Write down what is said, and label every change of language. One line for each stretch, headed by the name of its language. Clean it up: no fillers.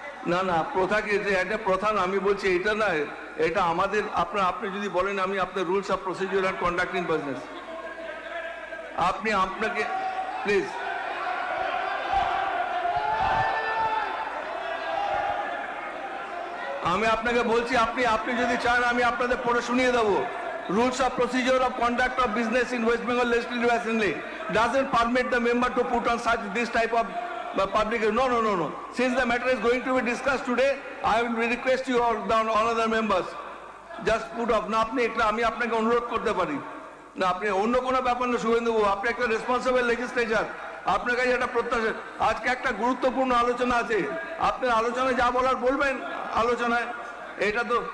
Bangla: না না প্রথা কি এটা প্রথা না, আমি বলছি এটা না, এটা আমাদের আপনি যদি বলেন আমি আপনার
English: rules of procedure and conducting business,
Bangla: আপনাকে প্লিজ আমি আপনাকে বলছি, আপনি যদি চান আমি আপনাদের পড়ে শুনিয়ে দেবো।
English: Rules of procedure of conduct of business in West Bengal Legislative Assembly doesn't permit the member to put on such this type of public. No. Since the matter is going to be discussed today, I will request you or all other members just put off.
Bangla: না আপনি একটা আমি আপনাকে অনুরোধ করতে পারি না, আপনি অন্য কোনো ব্যাপার না শুভেন্দু, আপনি একটা
English: responsible legislature,
Bangla: আপনার কাছে একটা প্রত্যাশা। আজকে একটা গুরুত্বপূর্ণ আলোচনা আছে, আপনার আলোচনায় যা বলার বলবেন আলোচনায়, এটা তো।